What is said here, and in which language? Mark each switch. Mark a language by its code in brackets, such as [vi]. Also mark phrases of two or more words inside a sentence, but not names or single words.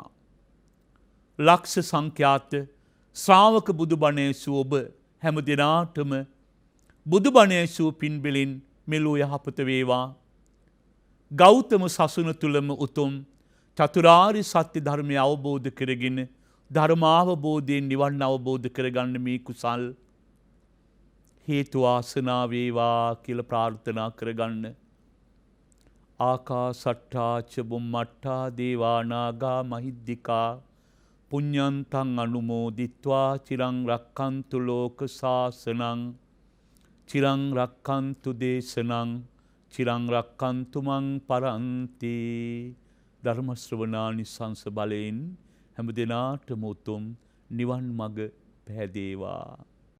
[si] ලක්ෂ සංඛ්‍යාත ශ්‍රාවක බුදුබණ ඇසූ ඔබ හැම දිනාටම බුදුබණ ඇසූ පින්බෙලින් මෙලෝ යහපත වේවා. ගෞතම සසුන තුලම උතුම් චතුරාර්ය සත්‍ය ධර්මය අවබෝධ කරගෙන ධර්මාවබෝධයෙන් නිවන් අවබෝධ කරගන්න මේ කුසල් හේතු වාසනා වේවා කියලා ප්‍රාර්ථනා කරගන්න. [pi] ආකාසට්ඨා ච බුම්මට්ඨා දේවා නාග මහිද්దికා පුඤ්ඤන්තං අනුමෝදිත්වා චිරං රක්ඛන්තු ලෝක සාසනං චිරං රක්ඛන්තු දේශනං චිරං රක්ඛන්තු මං පරන්ති. [si] ධර්ම ශ්‍රවණානිසංස බලයෙන් හැම දිනාටම උතුම් නිවන් මඟ පැහැදේවා.